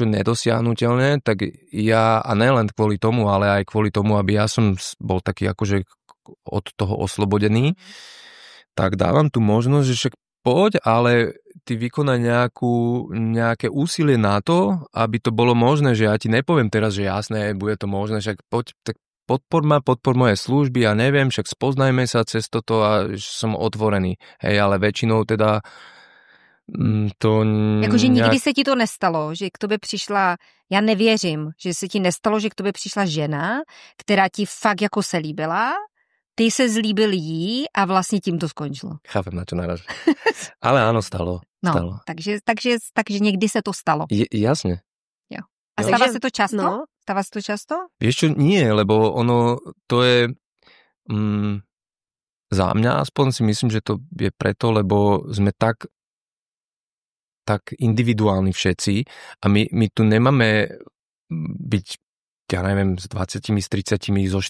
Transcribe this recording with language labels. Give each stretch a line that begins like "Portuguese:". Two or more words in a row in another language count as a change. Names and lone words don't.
Slovak: nedosiahnuteľné, tak ja, a nelen kvôli tomu, ale aj kvôli tomu, aby ja som bol taký akože od toho oslobodený, tak dávam tu možnosť, že však poď, ale ty vykonaj nejaké úsilie na to, aby to bolo možné, že ja ti nepoviem teraz, že jasné, bude to možné, však poď, tak podpor moje služby, ja neviem, však spoznajme sa cez toto a som otvorený. Hej, ale väčšinou teda to
Czech: Jakože nikdy se ti to nestalo, že k tobě přišla, já nevěřím, že se ti nestalo, že k tobě přišla žena, která ti fakt jako se líbila, ty se zlíbil jí a vlastně tím to skončilo.
Slovak: Chápem, na čo narážaš. Ale áno, stalo. No, stalo.
Czech: takže někdy se to stalo.
Slovak: Jasne.
Czech: Jo. A stává se to často? No. Stává se to často?
Slovak: Vieš čo, nie, lebo ono, to je za mňa aspoň si myslím, že to je preto, lebo sme tak individuálni všetci a my tu nemáme byť, ja neviem, s 20, s 30, so 40.